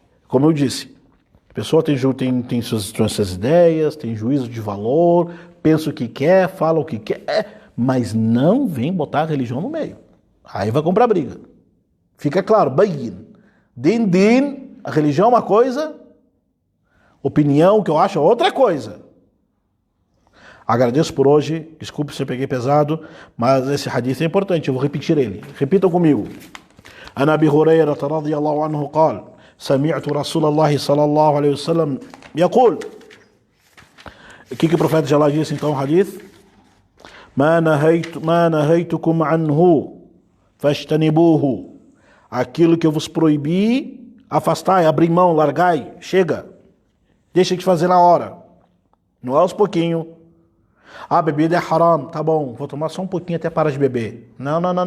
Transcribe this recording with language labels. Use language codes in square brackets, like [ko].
[pt] Como eu disse, a pessoa tem suas ideias, tem juízo de valor, pensa o que quer, fala o que quer, mas não vem botar a religião no meio. Aí vai comprar briga. Fica claro, bayin. Din, a religião é uma coisa, opinião que eu acho é outra coisa. Agradeço por hoje, desculpe se eu peguei pesado, mas esse hadith é importante, eu vou repetir ele. Repitam comigo. [ar] An Abi Hurairah radiyallahu anhu qala: سمعت رسول الله صلى الله عليه وسلم يقول. [pt] O que o profeta de Allah disse então no hadith? [ar] ما نهيتكم عنه فاجتنبوه. [pt] Aquilo que eu vos proibi, afastai, abrir mão, largai, chega. Deixa de fazer na hora. Não é aos pouquinhos. Ah, bebida é haram, tá bom, vou tomar só um pouquinho até parar de beber. Não.